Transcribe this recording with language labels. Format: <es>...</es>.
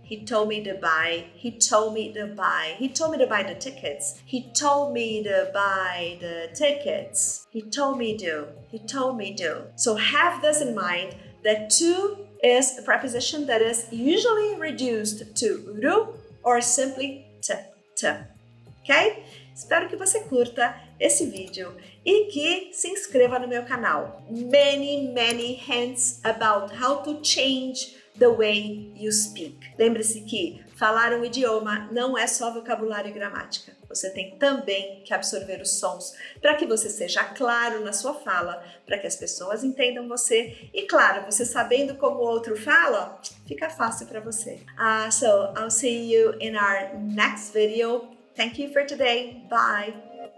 <en>He told me to buy. He told me to buy. He told me to buy the tickets. He told me to buy the tickets. He told me to. He told me to. So have this in mind, that to is a preposition that is usually reduced to ru or simply to. ok?</en> <pt>Espero que você curta esse vídeo e que se inscreva no meu canal.</pt> <en>Many hints about how to change the way you speak.</en> <pt>Lembre-se que falar um idioma não é só vocabulário e gramática. Você tem também que absorver os sons para que você seja claro na sua fala, para que as pessoas entendam você. E claro, você sabendo como o outro fala, fica fácil para você.</pt> <en>So I'll see you in our next video. Thank you for today. Bye.</en>